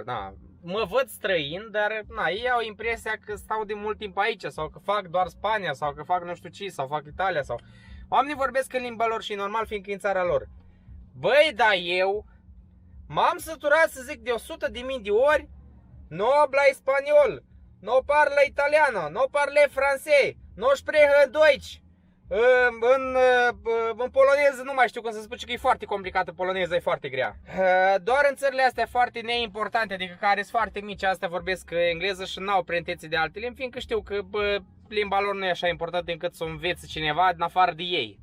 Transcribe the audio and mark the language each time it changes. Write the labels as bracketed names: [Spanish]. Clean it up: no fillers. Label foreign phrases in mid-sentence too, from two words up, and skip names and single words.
[Romanian] Na, mă văd străin, dar na, ei au impresia că stau de mult timp aici, sau că fac doar Spania, sau că fac nu știu ce, sau fac Italia, sau... Oamenii vorbesc în limba lor și e normal, fiindcă e în țara lor. Băi, dar eu m-am săturat să zic de 100.000 de ori, [Spanish] no habla español, [Italian] no parla italiano, [French] no parle [Spanish] francez, [German] no spreche Deutsch. [Romanian] În poloneză nu mai știu cum să spun, că e foarte complicată, poloneza e foarte grea. Doar în țările astea foarte neimportante, adică care sunt foarte mici, astea vorbesc engleză și n-au pretenții de alte limbi, fiindcă știu că limba lor nu e așa importantă încât să o învețe cineva în afară de ei.